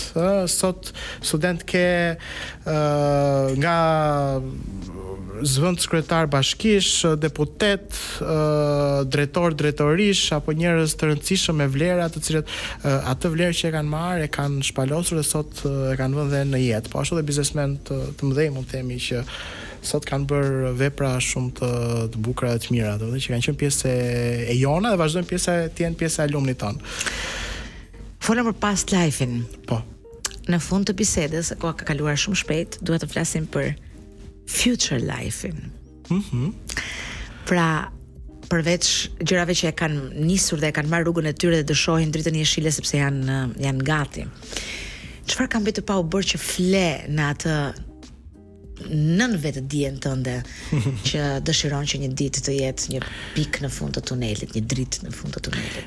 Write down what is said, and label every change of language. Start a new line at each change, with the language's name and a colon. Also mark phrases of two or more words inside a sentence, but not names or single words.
Albanian: Sot student ke nga zëvend sekretar bashkish, deputet, drejtorish apo njerëz të rëndësishëm me vlera të cilët atë vlerë që e kanë marrë e kanë shpalosur dhe sot e kanë vënë dhe në jetë. Po ashtu dhe biznesmen të mëdhenj mund të themi që sot kanë bërë vepra shumë të bukura dhe të mira, domethënë që kanë qenë pjesë e jona dhe vazhdojnë të jenë pjesë e alumnit ton. Folëm për
English: past life-in.
Albanian: Po. Në fund të bisedës, koha ka kaluar shumë shpejt, duhet të flasim për
English: future life-in.
Albanian: Pra, përveç gjërave që e kanë nisur dhe e kanë marrë rrugën e tyre dhe dëshojnë dritën e jeshile sepse janë gati. Çfarë ka mbetur pa u bërë që fle në atë nën vetë dijen tënde që dëshiron që një ditë të jetë një pikë në fund të tunelit, një dritë në fund të tunelit?